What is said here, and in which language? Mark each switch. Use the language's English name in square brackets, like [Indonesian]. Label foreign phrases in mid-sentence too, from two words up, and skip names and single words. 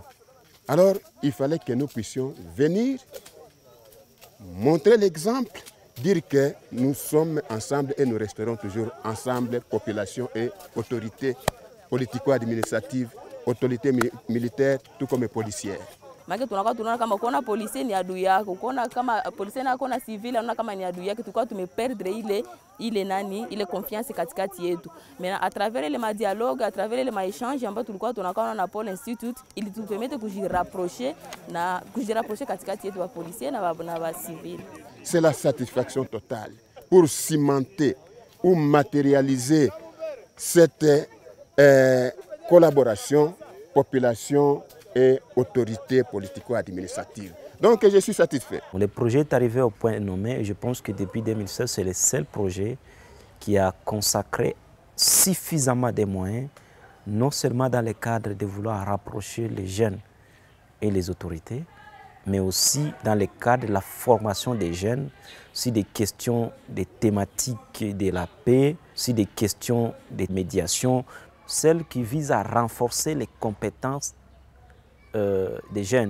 [French] Alors, il fallait que nous puissions venir, montrer l'exemple, dire que nous sommes ensemble et nous resterons toujours ensemble, population et autorités politico-administratives, autorités militaires, tout comme policières. [Swahili] Maana tunaona kama kuona polisi ni adui yako, kuona kama polisi na kuona civil anaona kama ni adui yake, tukao tumeperdre ile confiance katikati yetu. [French] Mais à travers les dialogues, à travers les échanges [Swahili] ambao tulikuwa tunakaa na Paul Institute, ili tupermettre kujirapprocher katikati yetu wa policiers na wa civil. [French] C'est la satisfaction totale pour cimenter ou matérialiser cette collaboration population et autorités politico-administratives. Donc je suis satisfait. Le projet est arrivé au point nommé et je pense que depuis 2016, c'est le seul projet qui a consacré suffisamment de moyens, non seulement dans le cadre de vouloir rapprocher les jeunes et les autorités, mais aussi dans le cadre de la formation des jeunes sur des questions, des thématiques de la paix, sur des questions de médiation, celles qui visent à renforcer les compétences des jeunes.